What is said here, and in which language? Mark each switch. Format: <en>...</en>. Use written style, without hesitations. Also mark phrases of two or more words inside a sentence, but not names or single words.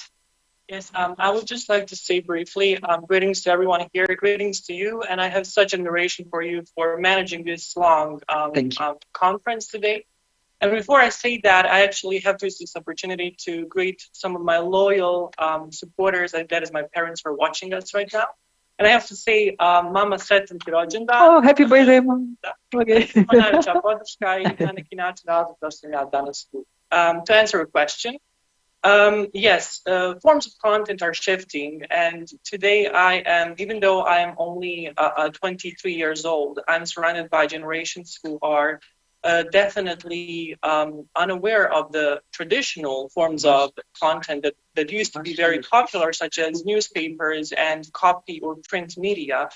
<en>Yes, I would just like to say briefly, greetings to everyone here, greetings to you, and I have such admiration for you for managing this long conference today. And before I say that, I actually have to use this opportunity to greet some of my loyal supporters, and that is my parents who are watching us right now. And I have to say,</en> <hr>Mama sretan ti rođendan.</hr> <en>Oh, happy birthday, Mom. Okay.</en> <hr>Najveća podrška i na neki način razlog da sam ja danas tu.</hr> <en>To answer a question, yes, forms of content are shifting, and today I am, even though I am only 23 years old, I'm surrounded by generations who are definitely unaware of the traditional forms of content that used to be very popular, such as newspapers and copy or print media.</en>